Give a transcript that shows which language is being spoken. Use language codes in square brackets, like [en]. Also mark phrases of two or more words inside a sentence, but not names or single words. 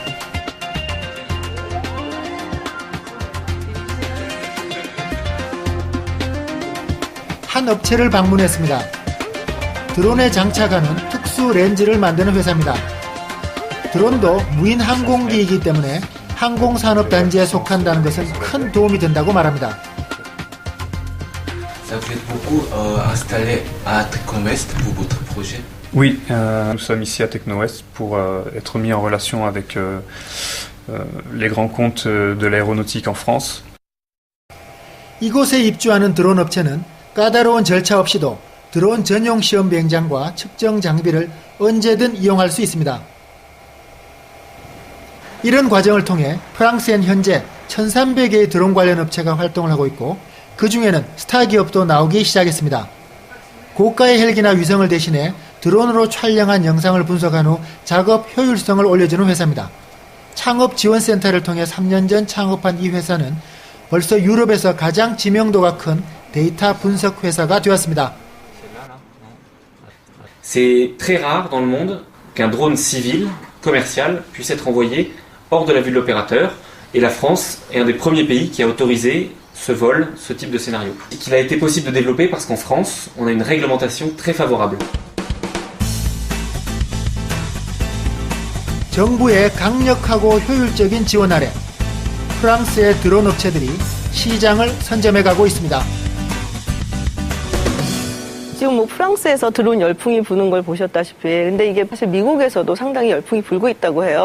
[ko] 한 업체를 방문했습니다. 드론에 장착하는 특수 렌즈를 만드는 회사입니다. 드론도 무인 항공기이기 때문에 항공산업단지에 속한다는 것은 큰 도움이 된다고 말합니다. [fr] Ça vous êtes beaucoup installé à Techno-Ouest pour votre projet? Oui, nous sommes ici à Techno-Ouest pour être mis en relation avec les grands comptes de l'aéronautique en France. [ko] 이곳에 입주하는 드론 업체는 까다로운 절차 없이도 드론 전용 시험 비행장과 측정 장비를 언제든 이용할 수 있습니다. 이런 과정을 통해 프랑스엔 현재 1,300개의 드론 관련 업체가 활동을 하고 있고 그 중에는 스타 기업도 나오기 시작했습니다. 고가의 헬기나 위성을 대신해 드론으로 촬영한 영상을 분석한 후 작업 효율성을 올려주는 회사입니다. 창업지원센터를 통해 3년 전 창업한 이 회사는 벌써 유럽에서 가장 지명도가 큰 데이터 분석 회사가 되었습니다. [fr] C'est très rare dans le monde qu'un drone civil, commercial, puisse être envoyé hors de la vue de l'opérateur. Et la France est un des premiers pays qui a autorisé ce vol, ce type de scénario. Et qu'il a été possible de développer parce qu'en France, on a une réglementation très favorable. [ko] 정부의 강력하고 효율적인 지원 아래 프랑스의 드론 업체들이 시장을 선점해 가고 있습니다. 지금 뭐 프랑스에서 드론 열풍이 부는 걸 보셨다시피 근데 이게 사실 미국에서도 상당히 열풍이 불고 있다고 해요.